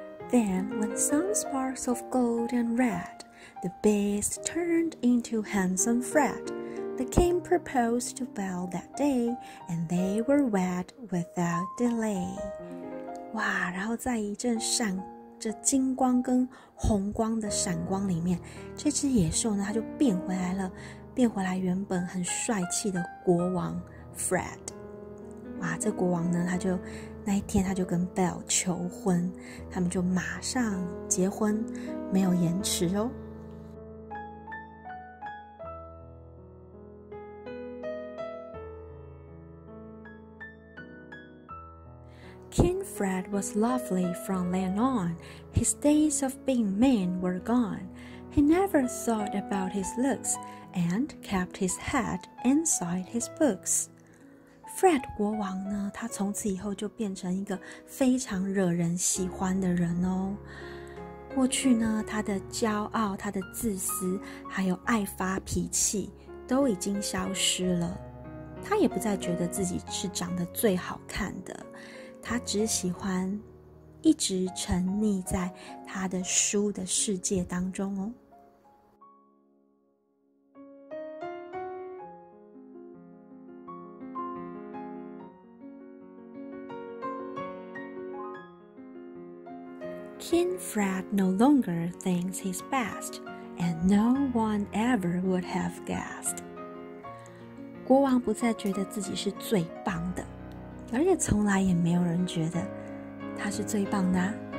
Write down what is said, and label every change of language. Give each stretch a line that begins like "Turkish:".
English: Then, when some sparks of gold and red, the beast turned into handsome Fred. The king proposed to Belle that day, and they were wed without delay.
Chinese: 哇，然后在一阵闪着金光跟红光的闪光里面，这只野兽呢，它就变回来了，变回来原本很帅气的国王 Fred。哇，这国王呢，那一天他就跟 Belle 求婚，他们就马上结婚，没有延迟哦。
English: King Fred was lovely from then on. His days of being mean were gone. He never thought about his looks and kept his head inside his books.
Chinese: Fred 国王呢，他从此以后就变成一个非常惹人喜欢的人哦。过去呢，他的骄傲、他的自私，还有爱发脾气，都已经消失了。他也不再觉得自己是长得最好看的，他只喜欢一直沉溺在他的书的世界当中哦。
English: King Fred no longer thinks he's best, and no one ever would have guessed.
Chinese: 国王不再觉得自己是最棒的，而且从来也没有人觉得他是最棒的啊。